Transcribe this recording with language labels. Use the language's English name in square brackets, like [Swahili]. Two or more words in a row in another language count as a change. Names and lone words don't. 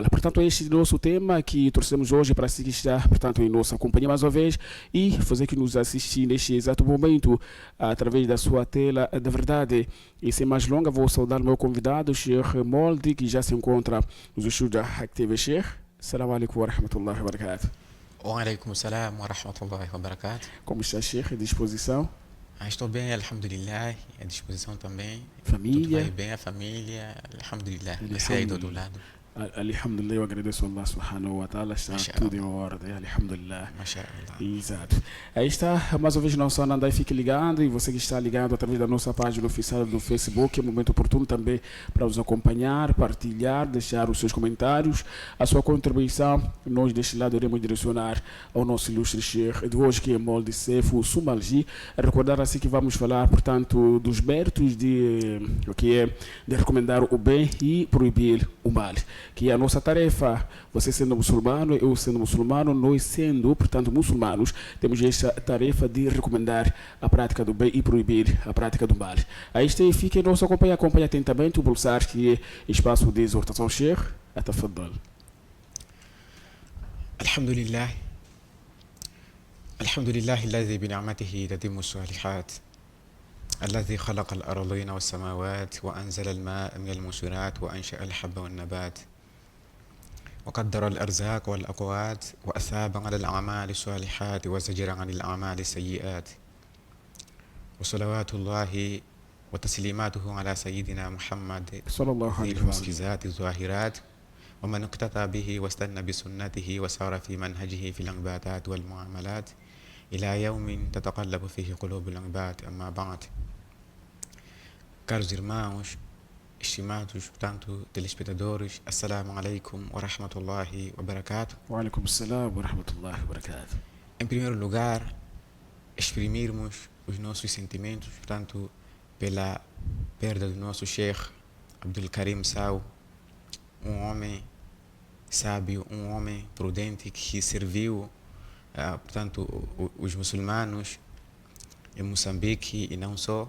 [Portuguese] Portanto, este é o nosso tema que trouxemos hoje para se estar, portanto, em nossa companhia mais uma vez e fazer que nos assistir neste exato momento através da sua tela da verdade. E sem mais longa, vou saudar o meu convidado, Sheikh Molde, que já se encontra nos estúdios da Hack TV. [Arabic] شيخ، السلام عليكم ورحمة الله وبركاته. وعليكم السلام ورحمة الله وبركاته. [Portuguese] Como está, Sheikh? À disposição? Estou bem, alhamdulillah, à disposição também. Família? Tudo vai bem, a família, alhamdulillah. Você aí do outro lado. Alhamdulillah, eu agradeço a [Arabic] الله سبحانه وتعالى, [Portuguese] está tudo em ordem, alhamdulillah. Mashallah. Exato. Aí está, mais uma vez, não só andar e fique ligado, e você que está ligado através da nossa página oficial do Facebook, é um momento oportuno também para nos acompanhar, partilhar, deixar os seus comentários, a sua contribuição. Nós deste lado iremos direcionar ao nosso ilustre Sheikh de hoje, que é Molde Sefu Sumalji. Recordar assim que vamos falar, portanto, dos méritos de o que é de recomendar o bem e proibir o mal, que é a nossa tarefa. Você sendo muçulmano, eu sendo muçulmano, nós sendo, portanto, muçulmanos, temos esta tarefa de recomendar a prática do bem e proibir a prática do mal. Aí está, fique em nossa companhia, acompanhe atentamente o pulsar, que é espaço de exortação. Sheikh, atafadal. [Arabic] الحمد لله. الحمد لله, الذي بنعمته تتم الصالحات. الذي خلق الأرضين والسماوات وأنزل الماء من المسرات وأنشأ الحب والنبات وقدر الأرزاق والأقوات وأثاب على الأعمال الصالحات وزجر عن الأعمال السيئات وصلوات الله وتسليماته على سيدنا محمد صلى الله ذي عليه وسلم. المعجزات الظاهرات ومن اقتدى به واستنى بسنته وسار في منهجه في العبادات والمعاملات إلى يوم تتقلب فيه قلوب العباد. أما بعد. [Portuguese] Caros irmãos, estimados, portanto, telespectadores, [Arabic] السلام عليكم ورحمة الله وبركاته. وعليكم السلام ورحمة الله وبركاته. [Portuguese] Em primeiro lugar, exprimirmos os nossos sentimentos, portanto, pela perda do nosso Sheikh Abdul Karim Sau, um homem sábio, um homem prudente que serviu, portanto, os muçulmanos em Moçambique e não só.